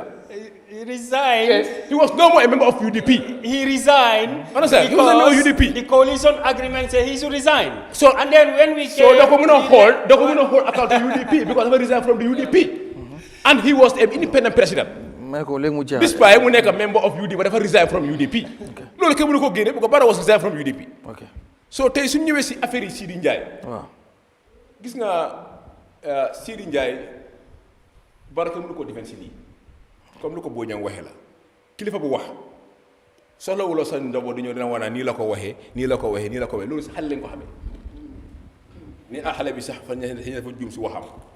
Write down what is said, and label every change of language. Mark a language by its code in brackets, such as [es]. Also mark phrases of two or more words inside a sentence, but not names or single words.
[en] He resigned. Yes. He was no more a member of UDP. He resigned. Understand? He was a member of UDP. The coalition agreement said he should resign. So and then when we so the communal hold account to UDP because he resigned from the UDP, and he was an independent president. Despite [wo] mu nekk [en] a member of UDP, but dafa resign from UDP. [wo] loolu kenn mënu ko génne [en] because Barrow was resign from UDP. [wo] so tey suñu ñëwee si affaire yi Sidi Ndiaye. waaw gis nga Sidi Ndiaye Barrow kenn mënu ko defend si lii comme lu ko BOJANG waxee la kilifa bu wax soxlawuloo sa ndobo di ñëw dina wane nii la ko waxee nii la ko waxee nii la ko waxee loolu si xale lañ ko xamee ni xale bi sax fa dafa juum si waxam